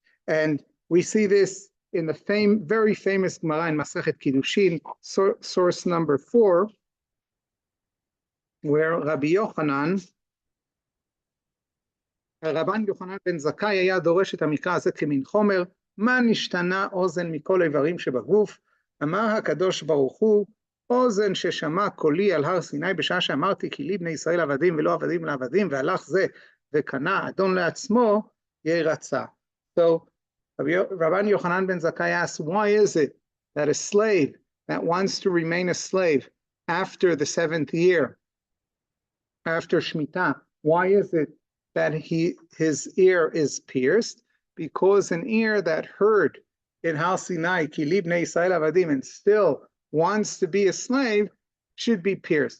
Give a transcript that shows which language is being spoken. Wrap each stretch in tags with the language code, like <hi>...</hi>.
<en>And we see this in the very famous Gemara in Masechet Kiddushin, source number 4, where Rabban Yochanan ben Zakkai</en> <he>היה דורש את המקרא הזה כמין חומר, מה נשתנה אוזן מכל איברים שבגוף? אמר הקדוש ברוך הוא, אוזן ששמע קולי על הר סיני בשעה שאמרתי כי לי בני ישראל עבדים ולא עבדים לעבדים, והלך זה וקנה אדון לעצמו, ירצה.</he> <en>So Rabban Yochanan ben Zakkai asks, why is it that a slave that wants to remain a slave after the 7th year, after Shemitah, why is it that his ear is pierced? Because an ear that heard in Har Sinai,</en> <he>Ki li bnei Yisrael avadim,</he> <en>and still wants to be a slave, should be pierced.</en>